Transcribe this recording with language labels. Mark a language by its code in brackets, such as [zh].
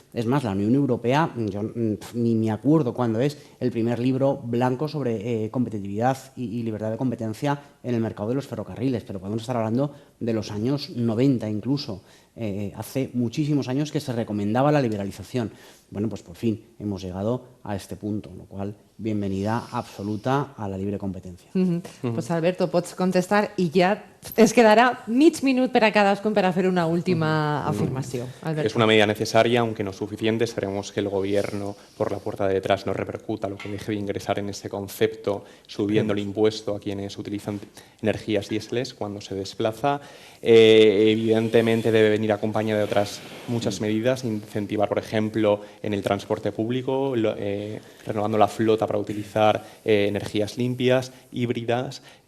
[es] Es más, la Unión Europea, yo ni me acuerdo cuándo es el primer libro blanco sobre competitividad y libertad de competencia en el mercado de los ferrocarriles, pero podemos estar hablando de los años 90 incluso. Hace muchísimos años que se recomendaba la liberalización. Bueno, pues por fin hemos llegado a este punto, lo cual, bienvenida absoluta a la libre competencia. [ca] Pues Alberto, pots contestar i ja es quedarà mig minut per a cadascun per a fer una última afirmació. Alberto. [es] Es una medida necesaria, aunque no suficiente. Esperemos que el Gobierno, por la puerta de detrás, no repercuta lo que deje de ingresar en ese concepto, subiendo el impuesto a quienes utilizan energías diéseles cuando se desplaza. Evidentemente debe venir acompañada de otras muchas medidas, incentivar, por ejemplo, en el transporte público, renovando la flota para utilizar energías limpias, híbridas.